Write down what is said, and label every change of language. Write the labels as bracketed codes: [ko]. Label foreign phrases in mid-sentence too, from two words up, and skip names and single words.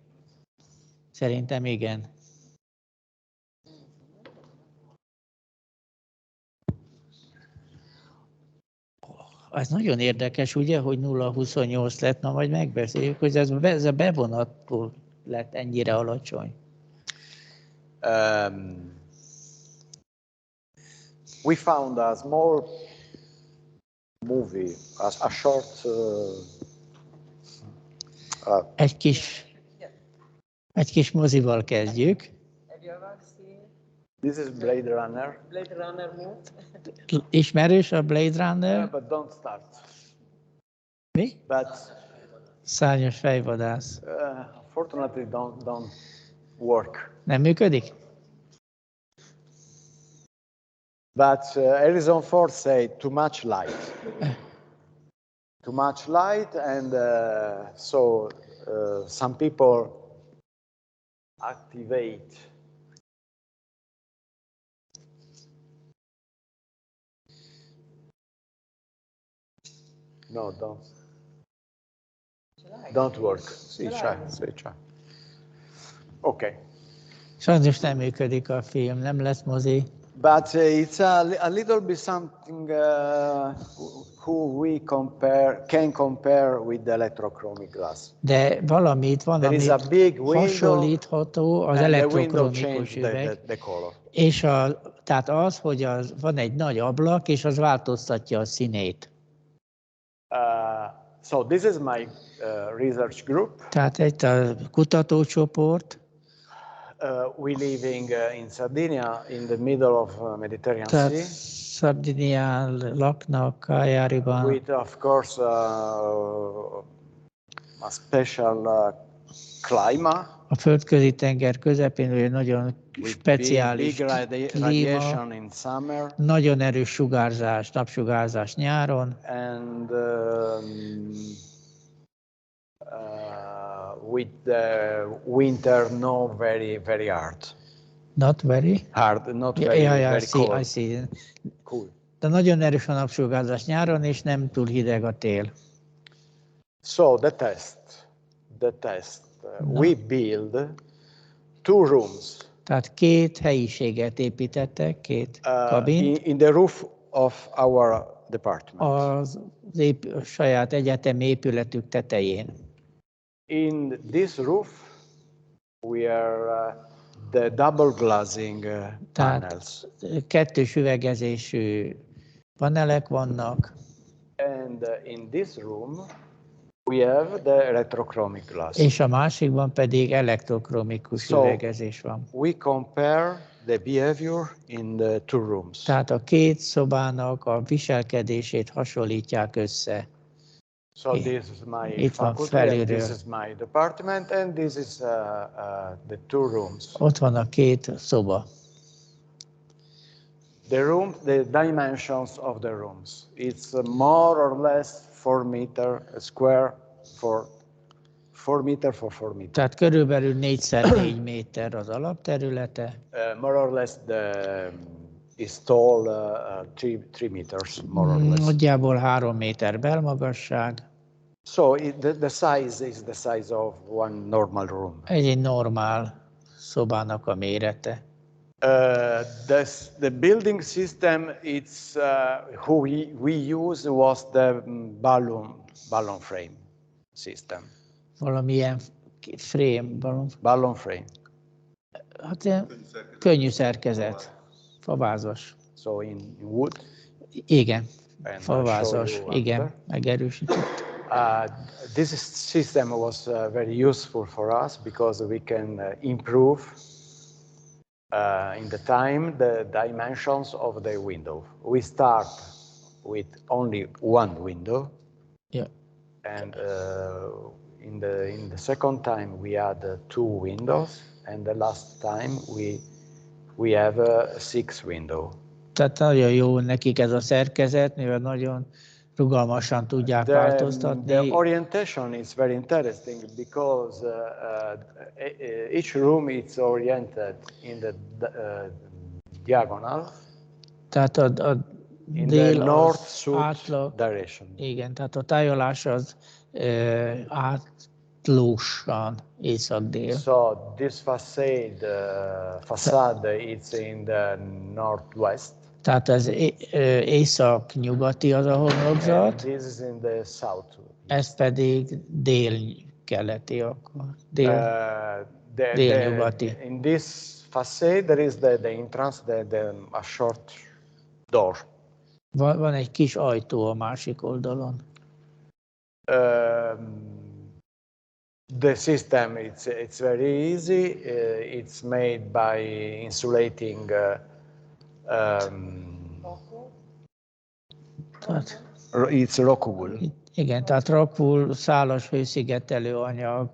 [hu] Szerintem igen. Ez nagyon érdekes, ugye, hogy 0,28 lett, na majd megbeszéljük, hogy ez a bevonattól lett ennyire alacsony. [en] We found a small movie, a short. [hu] Egy kis mozival kezdjük. [en] Have you ever seen This is Blade Runner. Blade Runner movie? [hu] Ismerős a Blade Runner? [en] But don't start. [hu] Mi? [en] But [hu] Szárnyas fejvadász. [en] fortunately, don't work. [hu] Nem működik? [en] But Harrison Ford said too much light. Too much light, and so some people activate. No, don't work. See, try. Okay. [hu] Sajnos nem működik a film, nem lesz mozi. [en] But it's a little bit something who we can compare with the electrochromic glass. [hu] De valamit van, [en] There is [hu] amit [en] a big window, [hu] hasonlítható az [en] and the window [hu] elektrochromikus [en] changes [hu] üveg, [en] the color. [hu] és tehát az, hogy van egy nagy ablak, és az változtatja a színét. [en] So this is my research group. [hu] Tehát egy a kutatócsoport. [en] We living in Sardinia, in the middle of Mediterranean [hu] Tehát [en] Sea. [hu] Szardinián laknak, Cagliariban. [en] With, of course, a special climate. [hu] A földközi tenger közepén egy nagyon speciális klíma, nagyon erős sugárzás, napsugárzás nyáron. [en] And with the winter not very hard. Not very hard, not very cold. I see. Cool. [hu] De nagyon erős a napsugárzás nyáron, és nem túl hideg a tél. [en] So the test. We build 2 rooms. [hu] Tehát 2 helyiséget építettek, 2 kabint. [en] In the roof of our department. [hu] Az saját egyetemi épületük tetején. [en] In this roof, we are the double glazing panels. [hu] Kettős üvegezésű panelek vannak. [en] And in this room, we have the electrochromic glass. [hu] És a másikban pedig elektrochromikus üvegezés van. [en] We compare the behavior in the 2 rooms. [hu] Tehát a 2 szobának a viselkedését hasonlítják össze. [en] So this is my faculty, and this is my department, and this is the 2 rooms. [hu] Ott van a 2 szoba. [en] The dimensions of the rooms. It's more or less 4 meter square for 4 meter for 4 meter. [hu] Tehát körülbelül 4x4 méter az alapterülete. [en] More or less is tall 3 meters, more or less. [hu] Nagyjából 3 méter belmagasság. [en] So the size is the size of one normal room. [hu] Egy normál szobának a mérete. [en] The building system, it's who we use was the balloon frame system. [hu] Valamilyen frame, [en] balloon frame. [hu] Hát ilyen könnyű szerkezet, favázas. [en] So in wood. [hu] Igen, favázas, igen, megerősített. [en] This system was very useful for us because we can improve in the time the dimensions of the window. We start with only one window, and in the second time we add 2 windows, and the last time we have 6 windows. [hu] Tehát nagyon jó nekik ez a szerkezet, mivel nagyon rugalmasan tudják változtatni. [en] The orientation is very interesting because each room is oriented in the diagonal. [hu] Tehát a dél [en] north-south direction. [hu] Igen, tehát a tájolás az átlósan észak-dél. [en] So this facade is in the northwest. [hu] Tehát az észak-nyugati az a homlokzat. [en] This is in the south. [hu] Ez pedig dél-keleti, akkor dél-nyugati. [en] In this facade there is the entrance, a short door. [hu] Van egy kis ajtó a másik oldalon. [en] The system, it's very easy. It's made by insulating it's rockwool. [hu] Igen, tehát rockwool szálas hőszigetelő anyag